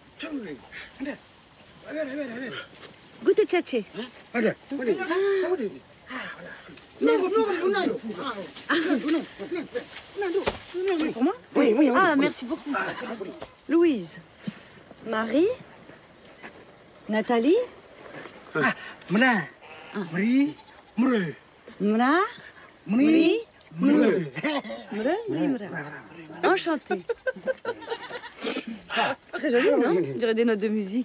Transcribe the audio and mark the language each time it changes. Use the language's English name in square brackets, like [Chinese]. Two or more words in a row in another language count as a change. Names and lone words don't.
[French] Goûtez tchatché. Pour moi? Oui. Ah, merci beaucoup. Louise. Marie. Nathalie. Mra. Mri. Mre. Mra. Mri. Mre. Mre. Enchantée. Très joli, non? On dirait des notes de musique.